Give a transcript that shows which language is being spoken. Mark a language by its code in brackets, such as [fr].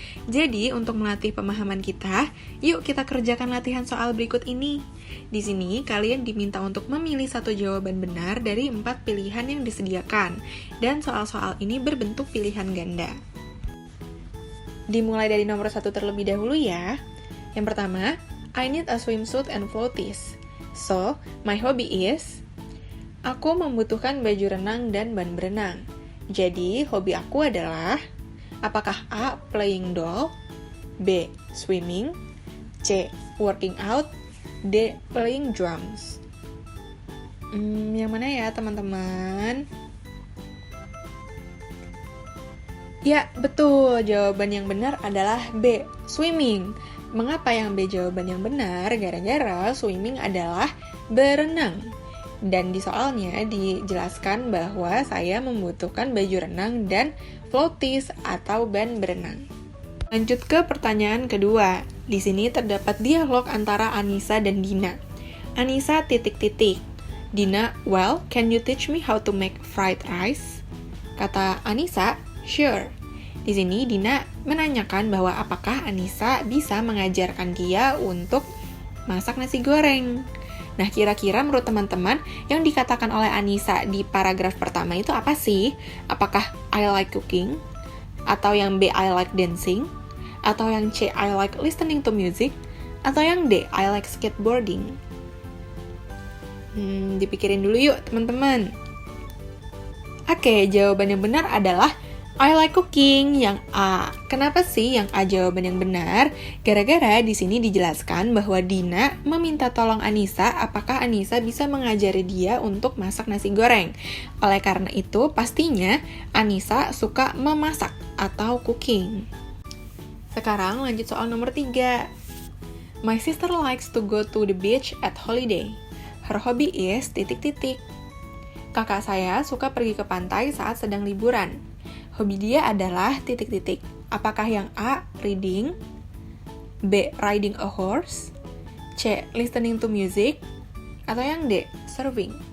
[id] Jadi, untuk melatih pemahaman kita, yuk kita kerjakan latihan soal berikut ini. Di sini, kalian diminta untuk memilih satu jawaban benar dari 4 pilihan yang disediakan, dan soal-soal ini berbentuk pilihan ganda. Dimulai dari nomor 1 terlebih dahulu ya. [en] Yang pertama, I need a swimsuit and floaties. So, my hobby is... [id] Aku membutuhkan baju renang dan ban berenang. Jadi, hobi aku adalah... Apakah A. [en] Playing doll, B. Swimming, C. Working out, D. Playing drums? [id] Yang mana ya teman-teman? Ya, betul. Jawaban yang benar adalah B. Swimming. Mengapa yang B jawaban yang benar? Gara-gara swimming adalah berenang. Dan di soalnya dijelaskan bahwa saya membutuhkan baju renang dan floaties atau ban berenang. Lanjut ke pertanyaan kedua. Di sini terdapat dialog antara Anissa dan Dina. Anissa ... [en] Dina, well, can you teach me how to make fried rice? [id] Kata Anissa, [en] sure. [id] Di sini Dina menanyakan bahwa apakah Anissa bisa mengajarkan dia untuk masak nasi goreng. Nah, kira-kira menurut teman-teman yang dikatakan oleh Anissa di paragraf pertama itu apa sih? Apakah [en] I like cooking? [id] Atau yang [en] B, I like dancing? [id] Atau yang [en] C, I like listening to music? Atau yang D, I like skateboarding? [id] Dipikirin dulu yuk teman-teman. Oke, jawaban yang benar adalah [en] I like cooking, [id] yang A. Kenapa sih yang A jawaban yang benar? Gara-gara di sini dijelaskan bahwa Dina meminta tolong Anissa apakah Anissa bisa mengajari dia untuk masak nasi goreng. Oleh karena itu, pastinya Anissa suka memasak atau cooking. Sekarang lanjut soal nomor 3. [en] My sister likes to go to the beach at holiday. Her hobby is ... [id] Kakak saya suka pergi ke pantai saat sedang liburan. Hobi dia adalah ... Apakah yang A. Reading, B. [en] Riding a horse, C. Listening to music, [id] atau yang [en] D. Surfing?